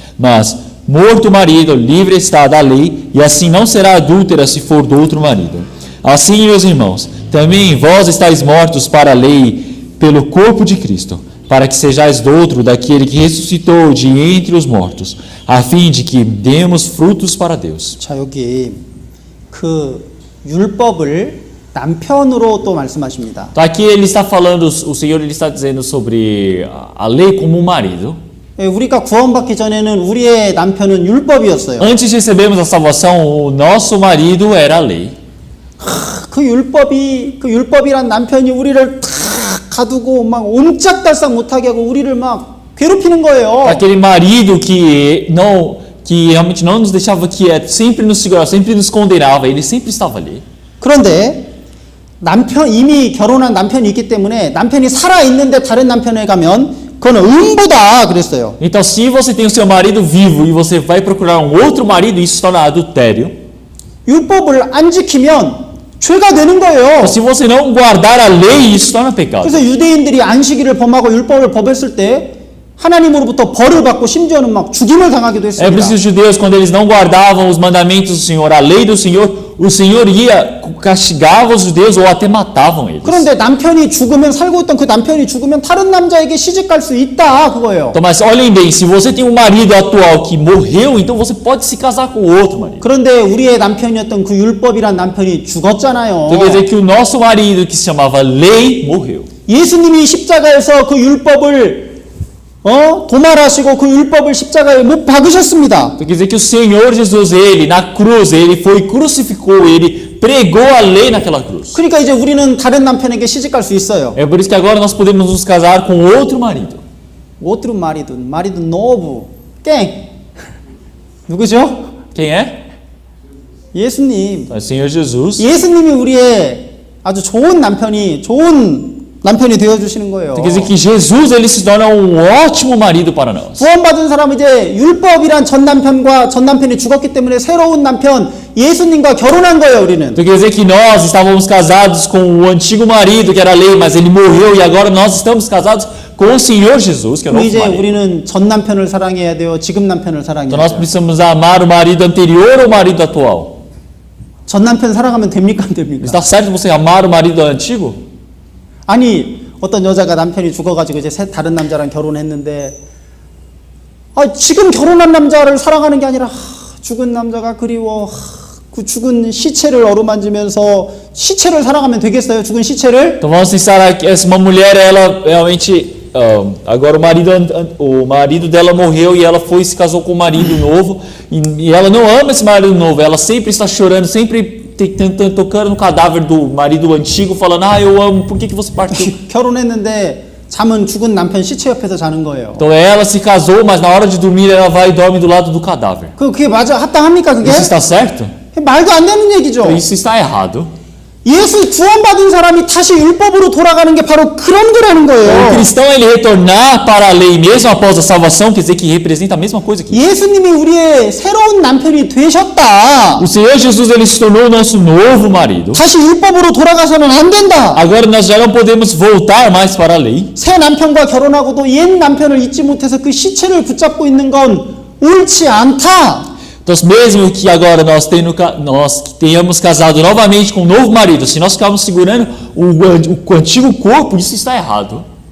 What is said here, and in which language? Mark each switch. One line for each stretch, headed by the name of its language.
Portuguese: Mas, morto o marido, livre está da lei, e assim não será adúltera se for do outro marido. Assim, meus irmãos, também vós estáis mortos para a lei pelo corpo de Cristo, para que sejais do outro daquele que ressuscitou de entre os mortos, a fim de que demos frutos para Deus.
Korean: 자, 여기 그 율법을 남편으로 또 말씀하십니다.
Portuguese: Então, aqui ele está falando, o Senhor ele está dizendo sobre a lei como um marido.
Korean: 우리가 구원받기 전에는 우리의 남편은 율법이었어요.
Portuguese: Antes de recebermos a salvação, o nosso marido era a lei.
Korean: 그 율법이란 남편이 우리를 탁 가두고 막 옴짝달싹 못하게 하고 우리를 막 괴롭히는 거예요.
Portuguese: Aquele marido que realmente não nos deixava quietos, sempre nos segurava, sempre nos condenava, ele sempre estava ali.
Korean: 그런데 이미 결혼한 남편이 있기 때문에 남편이 살아 있는데 다른 남편에 가면 그거는 음부다 그랬어요.
Portuguese: Então, se você tem o seu marido vivo e você vai procurar um outro marido, isso se torna adultério.
Korean: 율법을 안 지키면 죄가 되는 거예요.
Portuguese: Se você não guardar a lei, isso se torna pecado.
Korean: 그래서 유대인들이 안식일을 범하고 율법을 범했을 때 하나님으로부터 벌을 받고 심지어는 막 죽임을 당하기도
Portuguese: É
Korean: 했습니다.
Portuguese: por isso que os judeus, quando eles não guardavam os mandamentos do Senhor, a lei do Senhor, o Senhor ia, castigava os judeus ou até matavam eles.
Korean: 그런데 남편이 죽으면 살고 있던 그 남편이 죽으면 다른 남자에게 시집갈 수 있다 그거예요.
Portuguese: Então, mas olhem bem, se você tem um marido atual que morreu, então você pode se casar com outro marido.
Korean: 그런데 우리의 남편이었던 그 율법이란 남편이 죽었잖아요.
Portuguese: Então quer dizer que o nosso marido, que se chamava lei, morreu.
Korean: 예수님이 십자가에서 그 율법을 도말하시고 그 율법을 십자가에 못 박으셨습니다.
Portuguese: Então quer dizer que o Senhor Jesus, ele na cruz, ele foi crucificou, ele pregou a lei naquela cruz.
Korean: 그러니까 이제 우리는 다른 남편에게 시집갈 수 있어요.
Portuguese: É por isso que agora nós podemos nos casar com outro marido. outro marido novo, quem?
Korean: 누구죠?
Portuguese: Quem é?
Korean: 예수님.
Portuguese: É o Senhor Jesus.
Korean: 예수님이 우리의 아주 좋은 남편이 되어 주시는 거예요.
Portuguese: Então quer dizer que Jesus, ele se torna um ótimo marido para nós.
Korean: 구원받은 사람은 이제 율법이란 전 남편이 죽었기 때문에 새로운 남편 예수님과 결혼한 거예요, 우리는.
Portuguese: Então quer dizer que nós estávamos casados com o antigo marido, que era a lei, mas ele morreu, e agora nós estamos casados com o Senhor Jesus, que é o novo
Korean: 이제
Portuguese: marido.
Korean: 우리는 전 남편을 사랑해야 돼요, 지금 남편을 사랑해야
Portuguese: Então nós
Korean: 돼요.
Portuguese: precisamos amar o marido anterior ou o marido atual?
Korean: 전 남편 사랑하면 됩니까, 안 됩니까?
Portuguese: Está certo você amar o marido antigo?
Korean: 아니 어떤 여자가 남편이 죽어가지고 이제 다른 남자랑 결혼했는데 지금 결혼한 남자를 사랑하는 게 아니라 죽은 남자가 그리워 그 죽은 시체를 어루만지면서 시체를 사랑하면 되겠어요? 죽은 시체를?
Portuguese: Então vamos pensar aqui, essa uma mulher, ela realmente agora o marido dela morreu e ela foi e se casou com um marido novo e ela não ama esse marido novo, ela sempre está chorando, sempre tocando no cadáver do marido antigo, falando, eu amo, por que você partiu?
Korean: 결혼했는데 잠은 죽은 남편 시체 옆에서 자는 거예요.
Portuguese: Então ela se casou, mas na hora de dormir ela vai e dorme do lado do cadáver.
Korean: 그게 맞아? 합당합니까 그게?
Portuguese: Isso está certo?
Korean: 말도 안 되는 얘기죠.
Portuguese: Isso está errado.
Korean: 예수 구원받은 사람이 다시 율법으로 돌아가는 게 바로 그런 거라는
Portuguese: O
Korean: 거예요.
Portuguese: cristão, ele retornar para a lei mesmo após a salvação, quer dizer que representa a mesma coisa aqui.
Korean: 예수님이 우리의 새로운 남편이 되셨다.
Portuguese: O Senhor Jesus, ele se tornou o nosso novo marido.
Korean: 다시 율법으로 돌아가서는 안 된다.
Portuguese: Agora nós já não podemos voltar mais para a lei.
Korean: 새 남편과 결혼하고도 옛 남편을 잊지 못해서 그 시체를 붙잡고 있는 건 옳지 않다.
Portuguese: Então, mesmo que agora nós tenhamos casado novamente com um novo marido, se nós ficarmos segurando o antigo corpo, isso está errado.